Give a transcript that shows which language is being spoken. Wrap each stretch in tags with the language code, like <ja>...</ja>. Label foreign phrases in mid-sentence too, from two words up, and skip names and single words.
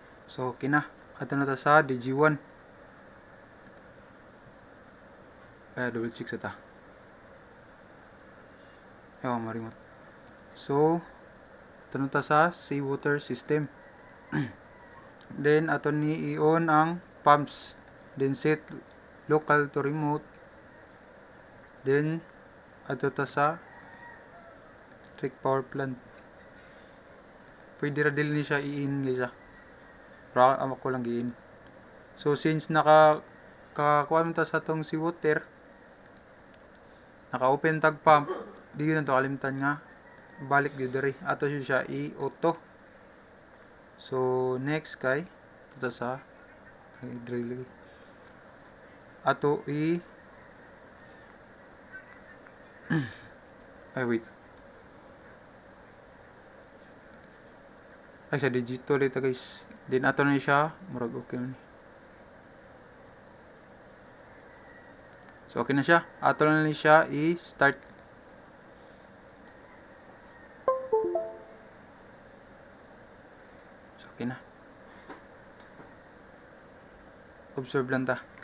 <ceb>So kina ato na ta sa DG1.</ceb> <en>Double check</en> <ceb>sa ta. Marimot. So ato na ta sa</ceb> <en>seawater system.</en> <ceb>Then ato ni i-on ang pumps.</ceb> <en>Then set local to remote.</en> <ceb>Then ato ta sa</ceb> <en>electric power plant.</en> <ceb>Pwede ra dili ni siya i-in guys para ako lang i-in. So since nakakuha ta sa tong seawater, naka-open tag pump, di yun to kalimtan nga balik gyud diri. Ato siya i-auto. So next kay ito sa drill. Ato ay wait. Ay sa digital ito guys. Then ato na siya murag okay man. So okay na siya. Ato na siya i-start. So okay na. Observe lang ta.</ceb>